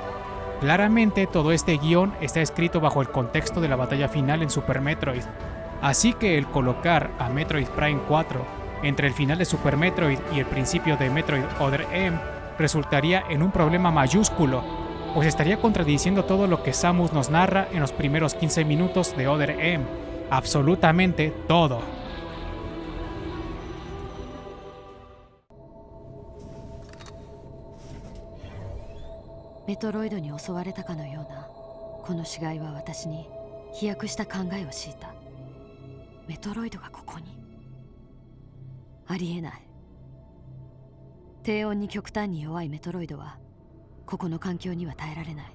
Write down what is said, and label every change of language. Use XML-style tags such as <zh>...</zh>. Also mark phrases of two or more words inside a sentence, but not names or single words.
<es>Claramente todo este guión está escrito bajo el contexto de la batalla final en Super Metroid, así que el colocar a Metroid Prime 4 entre el final de Super Metroid y el principio de Metroid Other M resultaría en un problema mayúsculo, pues estaría contradiciendo todo lo que Samus nos narra en los primeros 15 minutos de Other M, absolutamente todo.</es> <ja>Metroid に襲われたかのようなこの死骸は私に飛躍した考えを強いた。メトロイドがここに。ありえない。低温に極端に弱いメトロイドはここの環境には耐えられない。</ja>